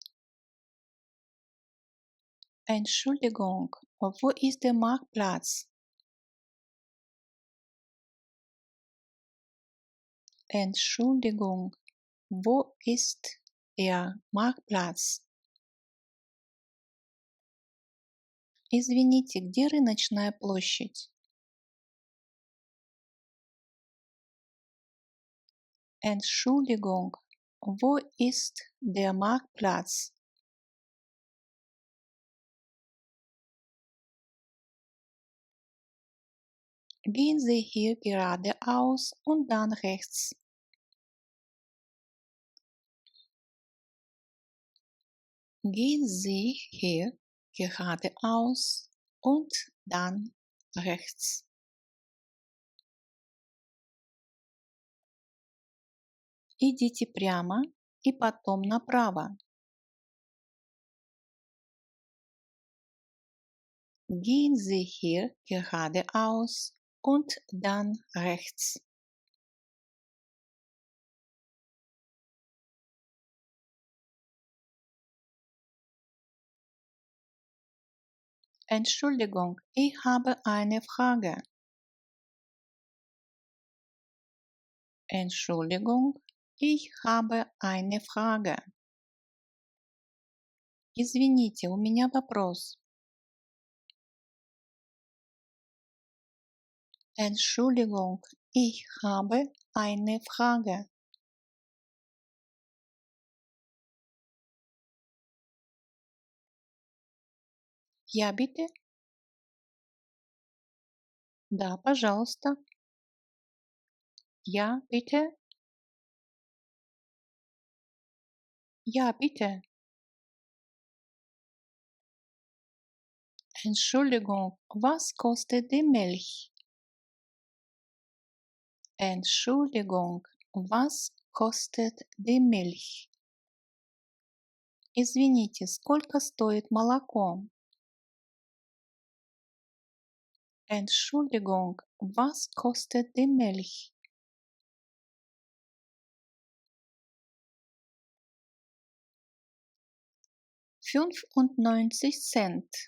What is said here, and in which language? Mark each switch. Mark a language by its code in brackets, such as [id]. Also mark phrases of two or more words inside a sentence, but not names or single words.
[de] Entschuldigung, wo ist der Marktplatz? Entschuldigung, wo ist der Marktplatz? [ru] Извините, где рыночная площадь? [de] Entschuldigung, wo ist der Marktplatz? Gehen Sie hier geradeaus und dann rechts. Gehen Sie hier geradeaus und dann rechts. [ru] Идите прямо и потом направо. [de] Gehen Sie hier geradeaus und dann rechts. Entschuldigung, ich habe eine Frage. Entschuldigung, ich habe eine Frage. [ru] Извините, у меня вопрос. [de] Entschuldigung, ich habe eine Frage. Ja, bitte? [ru] Да, пожалуйста. [de] Ja, bitte? Ja, bitte. Entschuldigung, was kostet die Milch? Entschuldigung, was kostet die Milch? [ru] Извините, сколько стоит молоко? [de] Entschuldigung, was kostet die Milch? $95.